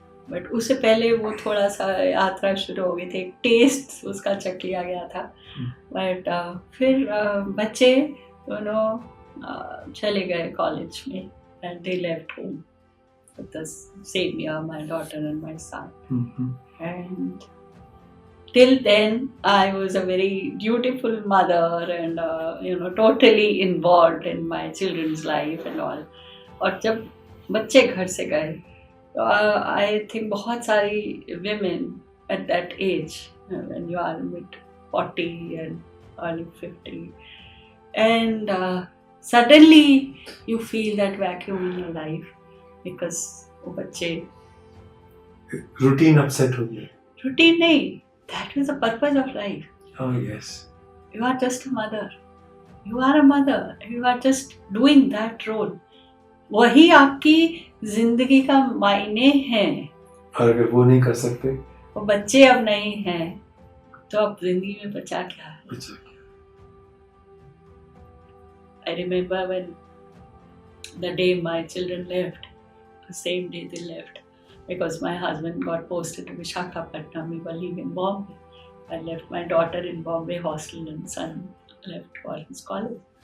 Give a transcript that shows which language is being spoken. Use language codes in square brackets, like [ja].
[hi] But उससे पहले वो थोड़ा सा यात्रा शुरू हो गई थी, एक टेस्ट उसका चख लिया गया था. बट फिर बच्चे दोनों चले गए कॉलेज में, [en] And they left home with the same year, my daughter and my son. And till then I was a very dutiful mother and totally involved in my children's life and all. [hi] और जब बच्चे घर से गए तो [en] I think [hi] बहुत सारी [en] women at that age, when you are mid 40 and early 50, and suddenly you feel that vacuum in your life. [hi] Because वो बच्चे रूटीन अपसेट हो गया. रूटीन नहीं, [en] that was the purpose of life. Oh yes. You are just a mother. You are a mother. You are just doing that role. [hi] वही आपकी जिंदगी का मायने हैं. और अगर वो नहीं कर सकते, वो बच्चे अब नहीं हैं, तो अब जिंदगी में बचा क्या है? [en] I remember when the day my children left. The same day they left, because my husband got posted to Visakhapatnam. We were leaving Bombay. I left my daughter in Bombay hostel and son left for his college.